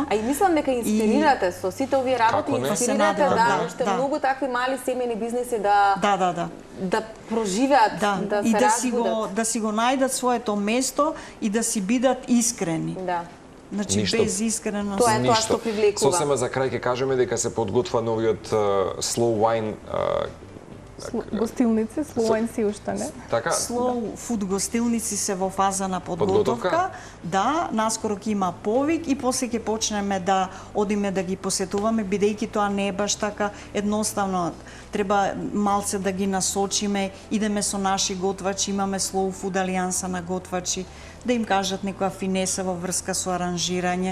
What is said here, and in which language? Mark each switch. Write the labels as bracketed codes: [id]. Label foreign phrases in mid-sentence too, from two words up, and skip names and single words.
[mk] А и мислам дека инспирирате со сите овие работи, инспирирате уште многу такви мали семени бизниси да проживеат, да се разбудат. Да си го најдат своето место и да си бидат искрени. Значи, без искреност. Тоа е тоа што привлекува. Сосема за крај ќе кажеме дека се подготвува новиот slow wine гостилници, slow wine си уште не. Така? Slow food гостилници се во фаза на подготовка. Да, наскоро ќе има повик и после ќе почнеме да одиме да ги посетуваме, бидејќи тоа не е баш така едноставно. Треба малце да ги насочиме, идеме со наши готвачи, имаме slow food алијанса на готвачи, да им кажат некоја финеса во врска со аранжирање.